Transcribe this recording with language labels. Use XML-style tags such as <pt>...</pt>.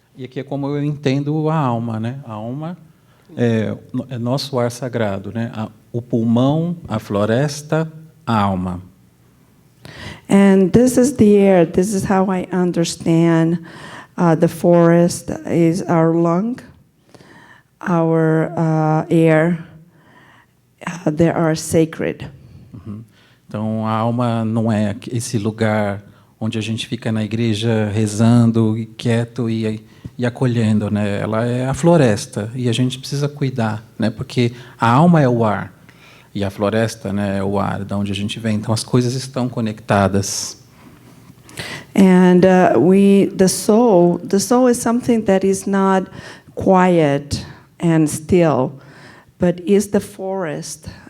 <pt>E aqui é como eu entendo a alma, né? A alma é nosso ar sagrado, né? O pulmão, a floresta, a alma.</pt> <en>And this is the air. This is how I understand the forest is our lung, our air. They are sacred.</en> <pt>Então, a alma não é esse lugar onde a gente fica na igreja rezando, quieto e acolhendo, né? Ela é a floresta e a gente precisa cuidar, né? Porque a alma é o ar. E a floresta, né, é o ar, de onde a gente vem. Então as coisas estão conectadas.</pt> <en>And the soul is something that is not quiet and still, but is the forest.</en>